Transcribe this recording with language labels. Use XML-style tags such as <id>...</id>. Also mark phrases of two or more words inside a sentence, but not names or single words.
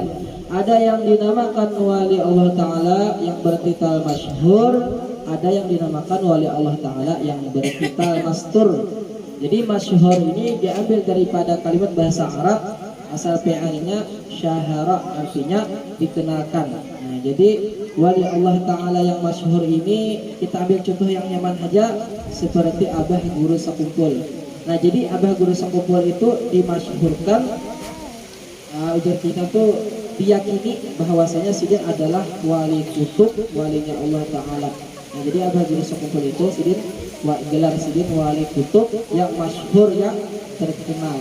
<id>Ada yang dinamakan wali Allah taala yang bertitel masyhur, ada yang dinamakan wali Allah taala yang bertitel mastur. Jadi masyhur ini diambil daripada kalimat bahasa Arab, asal fi'ilnya syahara, artinya dikenalkan. Nah, jadi wali Allah taala yang masyhur ini kita ambil contoh yang nyaman aja seperti Abah Guru Sakumpul. Nah, jadi Abah Guru Sakumpul itu dimasyhurkan, ujar kita tuh diyakini bahwasanya sidin adalah wali kutub, walinya Allah taala. Nah, jadi Abah Guru Sakumpul itu sidin gelar sidin wali kutub yang masyhur, yang terkenal.</id>